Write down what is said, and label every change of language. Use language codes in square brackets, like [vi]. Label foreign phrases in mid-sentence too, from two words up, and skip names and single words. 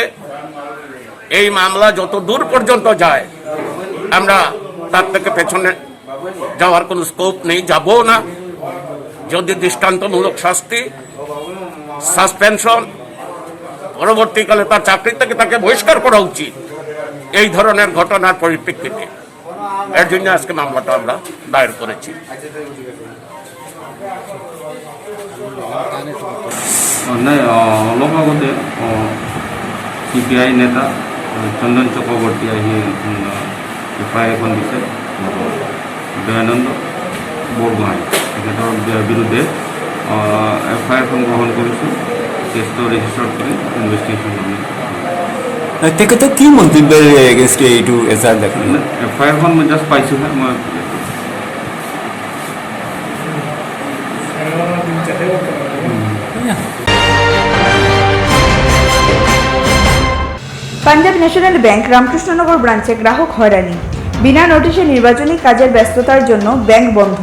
[bn] এই মামলা যত দূর পর্যন্ত যায়, আমরা তার থেকে পেছনে যাওয়ার কোনো স্কোপ নেই, যাবও না। যদি দৃষ্টান্তমূলক শাস্তি, সাসপেনশন, পরবর্তীকালে তার চাকরি থেকে তাকে বহিষ্কার করা উচিত এই ধরনের ঘটনার পরিপ্রেক্ষিতে। এর জন্য আজকে মামলাটা আমরা দায়ের করেছি। [as] অলপ আগতে CPI নেতা চন্দন চক্ৰৱৰ্তী আহি FIR এখন দিছে দয়ানন্দ বৰগোহাঁই, তেখেতৰ বিৰুদ্ধে FIR এখন গ্ৰহণ কৰিছোঁ। কেছটো ৰেজিষ্টাৰ কৰি ইনভেষ্টিগেশ্যন আমি তেখেতে কি মন্তব্যৰ এগেইনষ্ট এইটো এজাহাৰ দাখিল? FIR এখন মই জাষ্ট পাইছোঁহে। মই [bn] পাঞ্জাব ন্যাশনাল ব্যাংক রামকৃষ্ণনগর ব্রাঞ্চে গ্রাহক হয়রানি, বিনা নোটিশে নির্বাচনী কাজের ব্যস্ততার জন্য ব্যাংক বন্ধ।